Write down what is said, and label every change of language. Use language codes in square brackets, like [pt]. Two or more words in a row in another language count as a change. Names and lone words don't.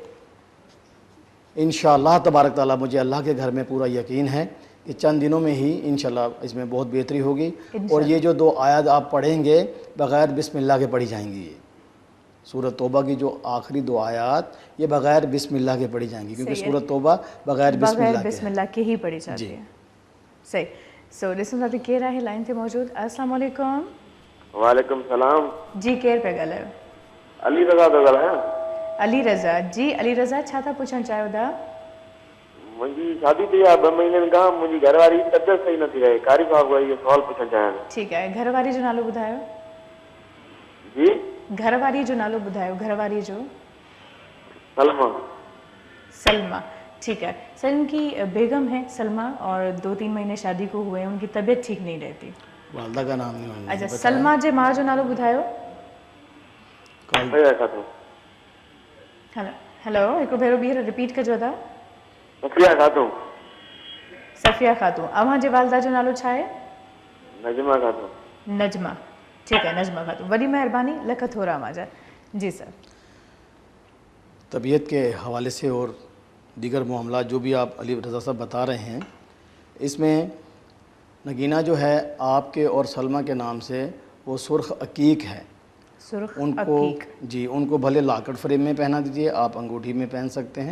[ar] إن شاء الله تبارك وتعالى [hi] मुझे अल्लाह के घर में पूरा यकीन है कि चंद दिनों में ही इंशाअल्लाह इसमें बहुत बेहतरी होगी. और ये जो 2 आयत आप पढ़ेंगे बग़ैर बिस्मिल्लाह के पढ़ी जाएंगी. ये सूरत तौबा की जो आखिरी 2 आयत ये बग़ैर बिस्मिल्लाह के पढ़ी जाएंगी, क्योंकि सूरत तौबा बग़ैर बिस्मिल्लाह के ही पढ़ी जाती है. सही. [sd] सो ॾिसूं था त केरु आहे लाइन ते मौजूद. [ar] السلام عليكم. وعليكم السلام. [sd] जी केरु पिया ॻाल्हायो? अली रज़ा थो ॻाल्हायां. अली रज़ा. जी अली रज़ा छा था पुछणु चाहियो था? मुंहिंजी शादी थी आहे 2 महीननि खां. मुंहिंजी घरवारी जी तबियत सही नथी रहे. कारी साहब खां इहो सवाल पुछणु चाहियां. ठीकु आहे. घरवारी जो नालो ॿुधायो. जी घरवारी जो नालो ॿुधायो. घरवारी जो. सलमा. [hi] सलमा. ठीक है. सर इनकी बेगम है सलमा और 2-3 महीने शादी को हुए हैं, उनकी तबीयत ठीक नहीं रहती. वालदा का नाम नहीं. [sd] अच्छा सलमा जे मां जो नालो ॿुधायो. हेलो हिकु भेरो ॿीहर रिपीट कजो था. सफिया खातून. सफिया खातून. अव्हां जे वालदा जो नालो छा आहे? नजमा खातून. [hi] नजमा. ठीक है नजमा खातून. [sd] वॾी महिरबानी. लख थोरा माजा. [hi] जी सर. तबीयत के हवाले से और दीगर मामला जो भी आप अली रज़ा साहब बता रहे हैं, इसमें नगीना जो है आपके और सलमा के नाम से वो सुर्ख अकीक है. उनको जी उनको भले लाकड़ फ्रेम में पहना दीजिए, आप अंगूठी में पहन सकते हैं.